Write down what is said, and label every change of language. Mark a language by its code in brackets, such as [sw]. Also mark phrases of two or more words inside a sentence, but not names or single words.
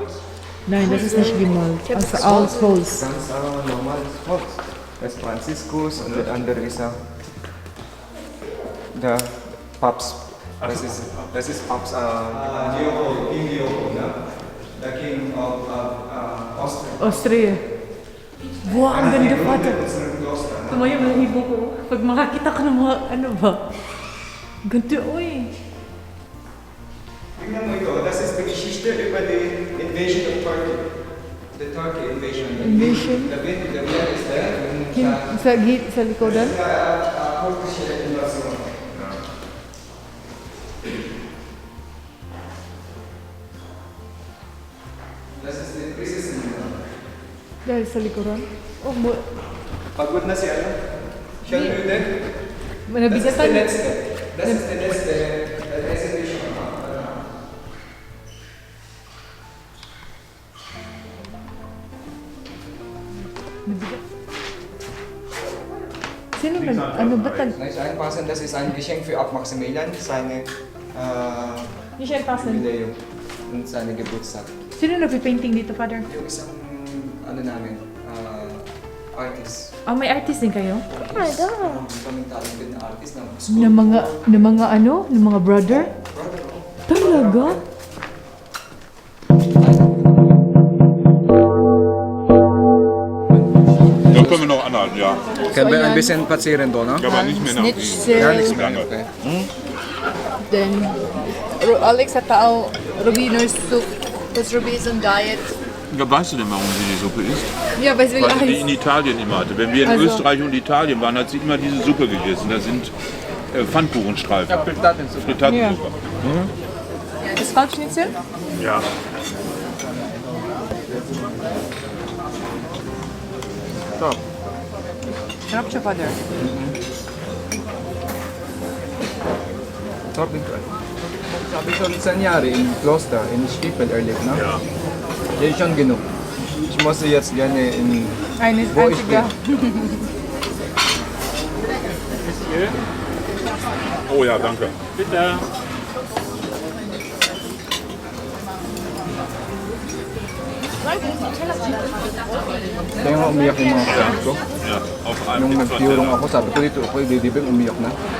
[de] Nein, das ist nicht gemalt. Also aus Holz. Ganz normales Holz. Das ist Franziskus und der andere ist der Papst. Das ist Papst King Leopold, ne? [en] Der King of Austria. Austria. [tl] Wow, ang ganda pa ito. Kloster. Tumaya malahibo ko. Pag makakita ko ng mga ano ba. Ganda, oy. Tingnan mo ito, [de] das ist die Geschichte über die [en] Invasion of Turkey. The Turkey invasion. Invasion? [de] Der Wer ist der? [tl] Sa likodan? [de] Turkische Invasion. Das ist die Prinzessin. [tl] Dahil sa likuran? Oh, Pagod na siya, no? Siya müde. [de] Das ist der [tl] nabigatan. [de] letzte. Das ist der letzte Reservation. [tl] Sino ano ba tag... [de] Nein, einpassen, das ist ein Geschenk für Ab Maximilian, seine [tl] Hindi siya pasan. [de] Jubiläum und seine Geburtstag. [tl] Sino nagpipainting dito, Father? Yung isang, ano namin, artist. Ah, may artist din kayo? [en] Oh my God! [tl] Kaming talented na artist na Na mga ano? Na mga brother? brother ko. Talaga? [de] Da können wir noch anhalten, ja. Können wir ein bisschen spazieren da, ne? Aber nicht mehr nach Ja, nicht mehr. lange. Okay. [en] Then Alex [de] hat da auch [en] Rubiners Soup, because Ruby is on diet. [de] Ja, weißt du denn, warum sie die Suppe isst? Ja, weil sie Weil sie die heiß. in Italien immer hatte. Wenn wir in Also- Österreich und Italien waren, hat sie immer diese Suppe gegessen. Da sind Pfannkuchenstreifen. Frittatensuppe. Frittatensuppe. Das Kalbschnitzel? Ja. Top. [tl] Sarap siya, Father. Top din ko. [de] Sabi schon 10 Jahre im Kloster, in Stiefel erlebt, ne? Ja. Das ist schon genug. Ich muss jetzt gerne in... Eines Wo ich einziger. Oh ja, danke. Bitte. [tl] Kaya nga umiyak yung mga kapatid ko. [de] Ja, auf einem [tl] Nung nagpiyurong ako, sabi ko dito, ako didibig, umiyak na.